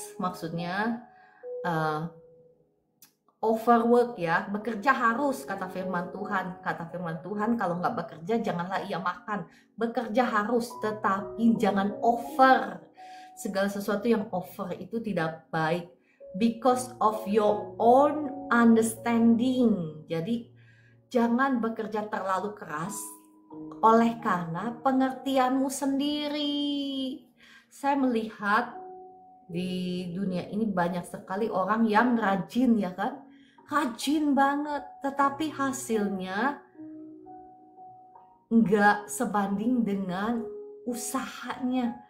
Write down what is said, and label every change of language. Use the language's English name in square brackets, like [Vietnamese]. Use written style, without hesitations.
[Indonesian] Maksudnya overwork ya, bekerja harus, kata firman Tuhan. Kata firman Tuhan, kalau nggak bekerja janganlah ia makan. Bekerja harus, tetapi jangan over. Segala sesuatu yang over itu tidak baik. [English] Because of your own understanding. [Indonesian] Jadi jangan bekerja terlalu keras oleh karena pengertianmu sendiri. Saya melihat di dunia ini banyak sekali orang yang rajin, ya kan? Rajin banget, tetapi hasilnya nggak sebanding dengan usahanya.